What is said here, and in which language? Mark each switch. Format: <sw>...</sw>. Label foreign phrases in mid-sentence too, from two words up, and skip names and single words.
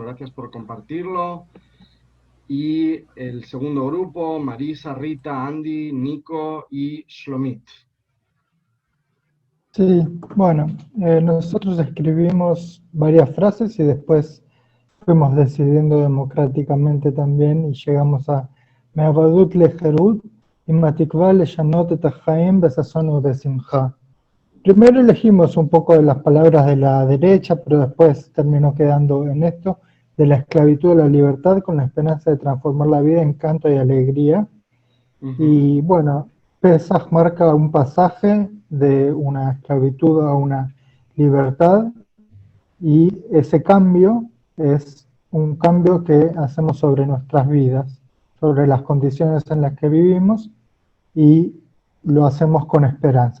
<es>Gracias por compartirlo. Y el segundo grupo, Marisa, Rita, Andy, Nico y Shlomit. Sí, bueno, nosotros escribimos varias frases y después fuimos decidiendo democráticamente también y llegamos a</es> <he>מעבדות לחירות</he> <es>y</es> <he>מתקווה לשנות את החיים בששון ובשמחה.</he> <es>Primero elegimos un poco de las palabras de la derecha, pero después terminó quedando en esto, de la esclavitud a la libertad con la esperanza de transformar la vida en canto y alegría. Ujú. Y bueno, Pesaj marca un pasaje de una esclavitud a una libertad y ese cambio es un cambio que hacemos sobre nuestras vidas, sobre las condiciones en las que vivimos y lo hacemos con esperanza.</es>